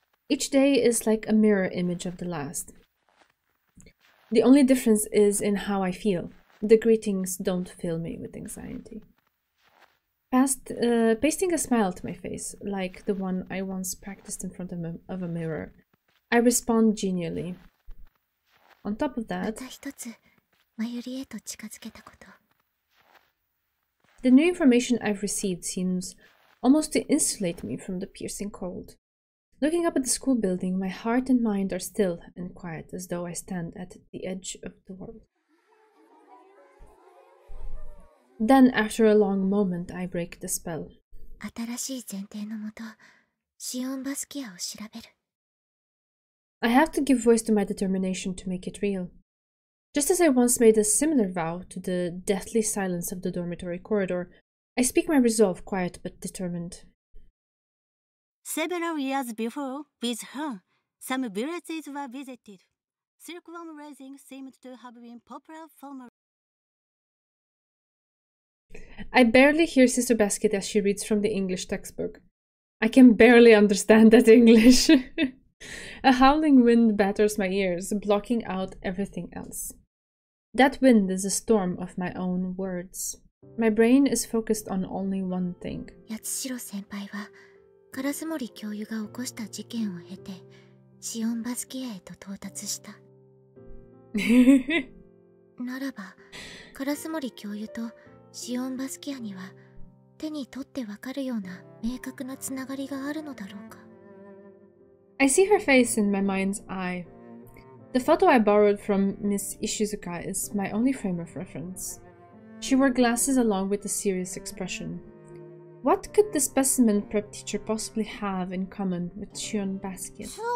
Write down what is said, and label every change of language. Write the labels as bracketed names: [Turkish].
[English] Each day is like a mirror image of the last. The only difference is in how I feel. The greetings don't fill me with anxiety. Pasting a smile to my face, like the one I once practiced in front of a mirror, I respond genially. On top of [Japanese] ま [English] that, [Japanese] た一つ、まゆりへと近づけたこと。 [English] the new information I've received seems almost to insulate me from the piercing cold. Looking up at the school building, my heart and mind are still and quiet, as though I stand at the edge of the world. Then, after a long moment, I break the spell. [Japanese] 新しい前提のもと、シオンバスキアを調べる。 [English] I have to give voice to my determination to make it real. Just as I once made a similar vow to the deathly silence of the dormitory corridor, I speak my resolve, quiet but determined. Several years before, with her, some villages were visited. Silkworm raising seemed to have been popular formerly. I barely hear Sister Basket as she reads from the English textbook. I can barely understand that English. A howling wind batters my ears, blocking out everything else. That wind is a storm of my own words. My brain is focused on only one thing. [Japanese] 八代先輩は烏森教諭が起こした事件を経てシオンバスキアへと到達した。ならば烏森教諭とシオンバスキアには手に取ってわかるような明確なつながりがあるのだろうか。 [English] I see her face in my mind's eye. The photo I borrowed from Miss Ishizuka is my only frame of reference. She wore glasses along with a serious expression. What could the specimen prep teacher possibly have in common with Shion Basket?